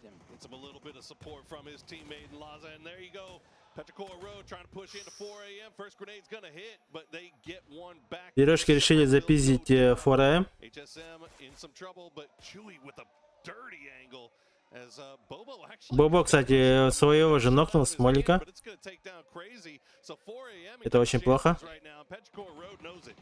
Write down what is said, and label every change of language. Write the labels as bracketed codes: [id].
[en] Gets him a little bit of support from his teammate Laza, and there you go. Petrichor Road trying to push into 4 a.m. First grenade's gonna hit, but they get one back. [ru] Пирожки решили запиздить 4M. [en] HSM in some trouble, but Chewy with a dirty angle. As Bobo actually [ru] Бобо, кстати, своего же нокнул с молика. [en] but it's gonna take down crazy. So 4 a.m. [ru] Это очень плохо. [en] right now. Petrichor Road knows it.